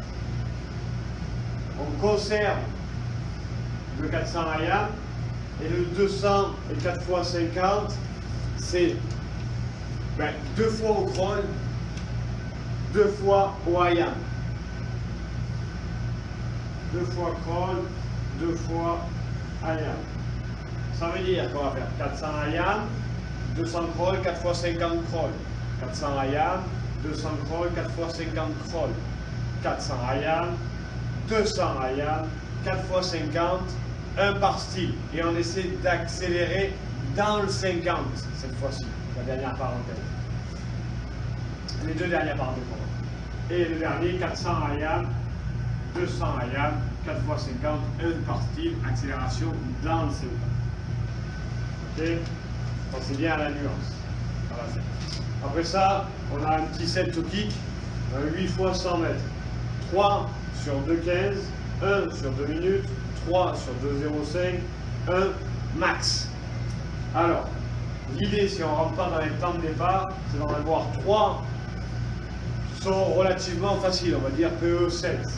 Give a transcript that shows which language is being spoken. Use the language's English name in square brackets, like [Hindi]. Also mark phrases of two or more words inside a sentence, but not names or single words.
[French] On conserve le 400 IAM et le 200 et 4 x 50, c'est 2 fois au crawl, 2 fois au IAM. 2 fois crawl, 2 fois IAM. Ça veut dire qu'on va faire 400 IAM, 200 crawl, 4 x 50 crawl. 400 IAM, 200 crawl, 4 x 50 crawl. 400 IAM, 200 IAM, 4 x 50, 1 par style. Et on essaie d'accélérer dans le 50 cette fois-ci, la dernière parenthèse. Les deux dernières parenthèses. Et le dernier, 400 IAM, 200 IAM, 4 x 50, 1 par style, accélération dans le 50. Ok? Pensez bien à la nuance. Voilà. Après ça, on a un petit [English] set to kick, [French] 8 x 100 mètres. 3 sur 2,15, 1 sur 2 minutes, 3 sur 2,05, 1 max. Alors, l'idée, si on ne rentre pas dans les temps de départ, c'est d'en avoir 3 qui sont relativement faciles, on va dire PE 7.